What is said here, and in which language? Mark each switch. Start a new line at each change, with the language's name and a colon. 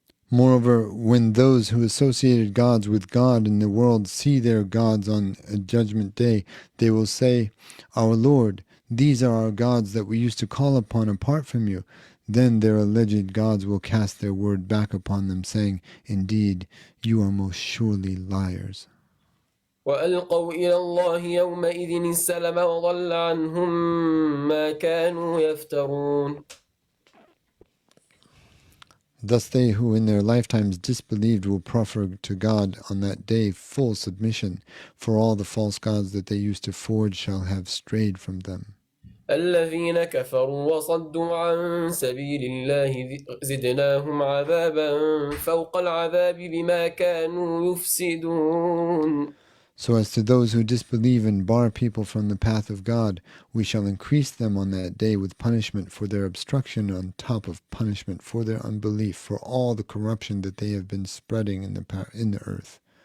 English: Moreover, when those who associated gods with God in the world see their gods on a judgment day, they will say, "Our Lord, these are our gods that we used to call upon apart from you." Then their alleged gods will cast their word back upon them, saying, "Indeed, you are most surely liars."
Arabic: وألقوا إلى الله يومئذ السلم وضل عنهم ما كانوا يفترون.
English: Thus they who in their lifetimes disbelieved will proffer to God on that day full submission, for all the false gods that they used to forge shall have strayed from them.
Arabic: الذين كفروا وصدوا عن سبيل الله زدناهم عذابا فوق العذاب بما كانوا يفسدون.
English: So as to those who disbelieve and bar people from the path of God, we shall increase them on that day with punishment for their obstruction on top of punishment for their unbelief, for all the corruption that they have been spreading in the earth.